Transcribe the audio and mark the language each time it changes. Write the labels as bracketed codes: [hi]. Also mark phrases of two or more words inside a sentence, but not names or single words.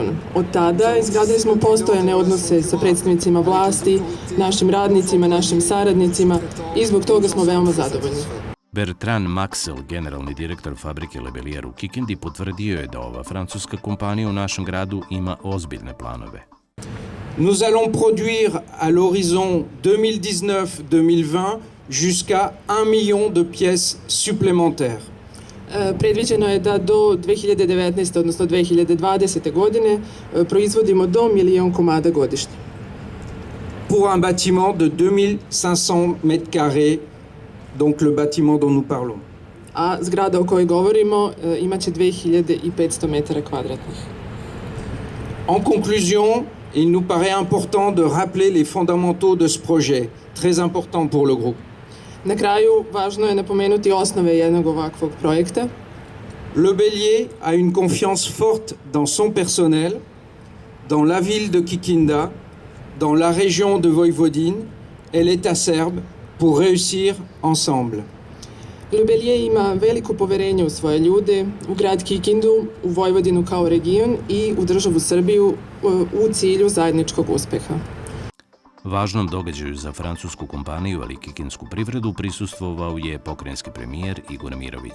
[sr] Od tada izgradili smo postojane odnose sa predstavnicima vlasti, našim radnicima, našim saradnicima i zbog toga smo veoma zadovoljni. Bertrand Maxel, generalni direktor fabrike Lebelier u Kikindi, potvrdio je da ova francuska kompanija u našem gradu ima ozbiljne planove. [fr] Nous allons produire à l'horizon 2019-2020 jusqu'à 1 million de pièces supplémentaires. [sr] Predviđeno je da do 2019. odnosno 2020. godine proizvodimo do 1 milion komada godišnje. [fr] Pour un bâtiment de 2500 mètres carrés, donc le bâtiment dont nous parlons. [sr] A zgrada o kojoj govorimo imaće 2500 metara kvadratnih. [fr] En conclusion, il nous paraît important de rappeler les fondamentaux de ce projet, très important pour le groupe. [sr] Na kraju, važno je napomenuti osnove jednog ovakvog projekta. [fr] Lebelier a une confiance forte dans son personnel, dans la ville de Kikinda, dans la région de Vojvodine et l'État serbe pour réussir ensemble. [sr] Lebelier ima veliko poverenje u svoje ljude, u grad Kikindu, u Vojvodinu kao region i u državu Srbiju u cilju zajedničkog uspeha. Važnom događaju za francusku kompaniju, ali i kikinsku privredu, prisustvovao je pokrajinski premijer Igor Mirović.